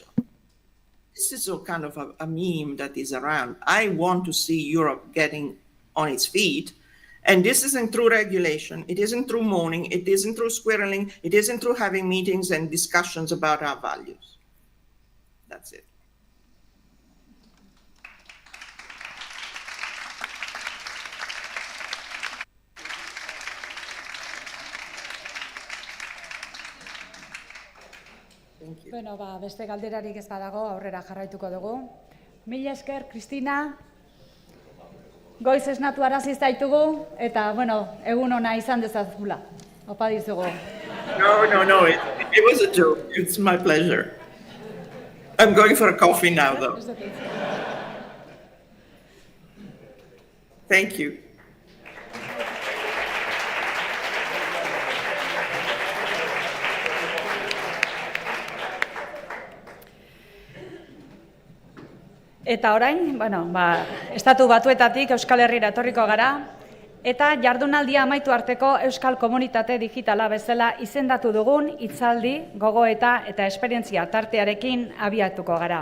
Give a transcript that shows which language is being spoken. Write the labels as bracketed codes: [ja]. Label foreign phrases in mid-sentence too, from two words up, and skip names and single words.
[en] This is a kind of a meme that is around. I want to see Europe getting on its feet. And this isn't through regulation. It isn't through moaning. It isn't through squirreling. It isn't through having meetings and discussions about our values. That's it. [eu] Bueno, beste galderarik ez badago, aurrera jarraituko dugu. Mila esker, Kristina. Goiz esnatu arazi zaitugu, eta, egun ona izan dezazula. Opa dizugu. [en] No, it was a joke. It's my pleasure. I'm going for a coffee now, though. Thank you. [eu] Eta orain, Estatu Batuetatik Euskal Herrira etorriko gara, eta jardunaldia amaitu arteko Euskal Komunitate Digitala bezala izendatu dugun hitzaldi, gogoeta eta esperientzia tartearekin abiatuko gara.